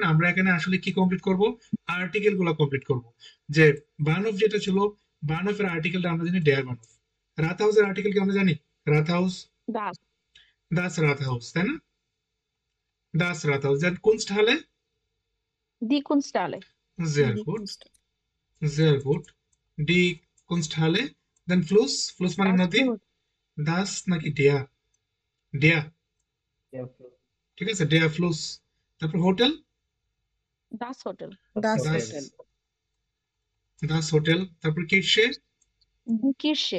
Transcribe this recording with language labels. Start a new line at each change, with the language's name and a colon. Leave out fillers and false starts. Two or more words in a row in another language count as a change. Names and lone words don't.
Bangla: আমরা এখানে আসলে কি কমপ্লিট করব? আর্টিকেল গুলো কমপ্লিট করব। যে বানফ যেটা ছিল, বানফের আর্টিকেলটা আমরা জানি
German: der Bahnhof.
Bangla: রাতহাউসের আর্টিকেল কি আমরা জানি? রাতহাউস, দাস
German: das Rathaus,
Bangla: তাই না?
German: das Rathaus.
Bangla: দেন কুনস্টহালে,
German: die Kunsthalle sehr gut, sehr gut, die Kunsthalle.
Bangla: দেন ফ্লুস, ফ্লুস মানে দাস নদী, ফ্লোর দাস নাকি ডেয়া? ডেয়া, ঠিক আছে?
German: der Fluss.
Bangla: তারপর হোটেল,
German: das Hotel
Bangla: দাস দাস, হোটেল
German: das Hotel.
Bangla: তারপর কিরশে,
German: die Kirche